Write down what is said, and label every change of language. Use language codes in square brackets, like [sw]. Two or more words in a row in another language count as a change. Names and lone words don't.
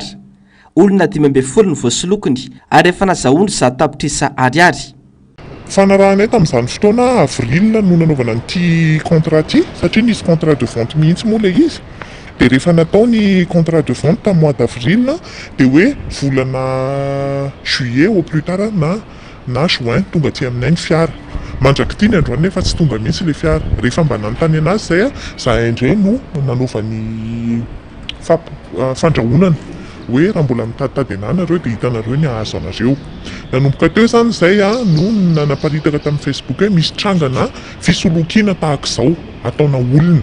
[mg] Olona 570 ny voasolokiny ary efa nazahoany tapitrisa ariary. Fanarahanay tamin'izany fotoana avril no nanaovana an'ity contrat ity satria nisy [fr] contrat de vente [mg] mihitsy moa ilay izy. Dia rehefa natao ny [fr] contrat de vente [mg] tamin'ny [fr] mois d'avril [mg] dia hoe volana juillet [fr] au plus tard [mg] na juin tonga aty aminay ny fiara. Mandrakity ny androany nefa tsy tonga mihitsy ilay fiara. Rehefa mba nanontany anazy izay zahay indray no nanaovany fandrahonana hoe raha mbola mitaditady anareo dia hitanareo ny ahazo anareo. Nanomboka teo izany izay no nanaparitaka tamin'ny Facebook hoe misy trangana fisolokiana tahaka izao ataona olona.